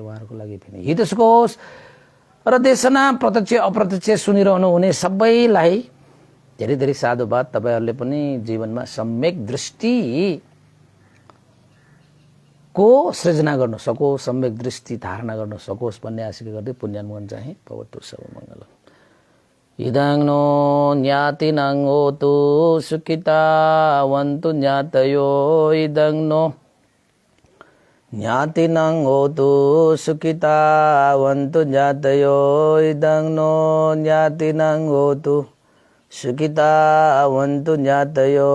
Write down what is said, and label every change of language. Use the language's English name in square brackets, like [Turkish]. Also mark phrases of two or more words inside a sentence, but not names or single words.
[Nepali] उहाँहरूको लागि पनि हित सुख होस् र देशना प्रत्यक्ष अप्रत्यक्ष सुनिरहनु हुने सबैलाई धेरै धेरै साधुवाद। तपाईँहरूले पनि जीवनमा सम्यक दृष्टि को सृजना गर्न सकोस्, सम्यक दृष्टि धारणा गर्न सकोस् भन्ने आशा गर्दै पुण्यानुमोदन चाहिँ [Sanskrit] भवतु सर्वमङ्गलम्। [Pali] इदं नो ज्ञातिनां होतु सुखितावन्तु ज्ञातयो। इदं नो ज्ञातिनां होतु सुखितावन्तु ज्ञातयो। इदं नो ज्ञातिनां होतु सुखितावन्तु ज्ञातयो।